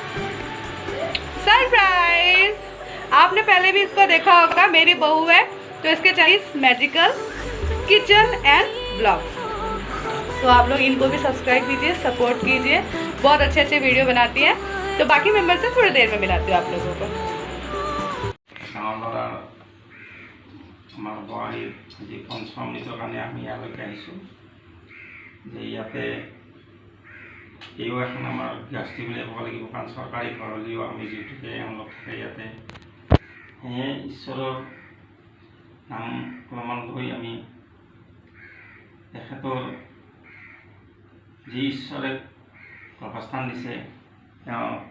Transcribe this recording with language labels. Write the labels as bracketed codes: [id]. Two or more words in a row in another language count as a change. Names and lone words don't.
[hi] सरप्राइज! आपने पहले भी इसको देखा होगा, मेरी बहू है तो इसके चाहिए मैजिकल किचन एंड ब्लॉग्स। तो आप लोग इनको भी सब्सक्राइब कीजिए, सपोर्ट कीजिए, बहुत अच्छे अच्छे वीडियो बनाती है। तो बाकी मेंबर से थोड़ी देर में मिलाती हूँ आप लोगों को। [as] আমাৰ বোৱাৰীৰ যি পঞ্চম নীতিৰ কাৰণে আমি ইয়ালৈকে আহিছোঁ যে ইয়াতে এইও এখন আমাৰ গৃহস্থী বুলি ক'ব লাগিব, কাৰণ চৰকাৰী ঘৰ হ'লেও আমি যিহেতুকে এওঁলোক থাকে ইয়াতে, সেয়ে ঈশ্বৰৰ নাম অলপমান লৈ আমি তেখেতৰ যি ঈশ্বৰে বাসস্থান দিছে তেওঁ